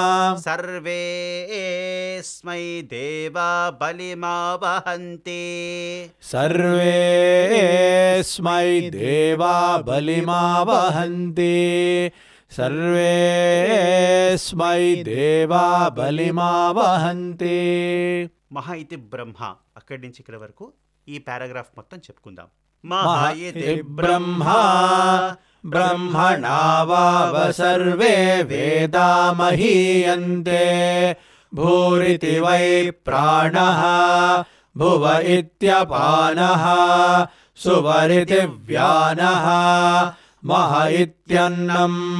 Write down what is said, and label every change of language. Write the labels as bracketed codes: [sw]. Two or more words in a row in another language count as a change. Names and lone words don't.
[sa] सर्वेऽस्मै देवा बलिमावहन्ति सर्वेऽस्मै देवा बलिमावहन्ति सर्वेऽस्मै देवा बलिमावहन्ति మహా ఇతి బ్రహ్మ. [te] అక్కడి నుంచి ఇక్కడ వరకు ఈ పారాగ్రాఫ్ మొత్తం చెప్పుకుందాం. [sa] महा इति ब्रह्मा ब्रह्मणा वाव सर्वे वेदा महीयन्ते भूरिति वै प्राणः भुव इत्यपानः सुवरिति व्यानः मह इत्यन्नम्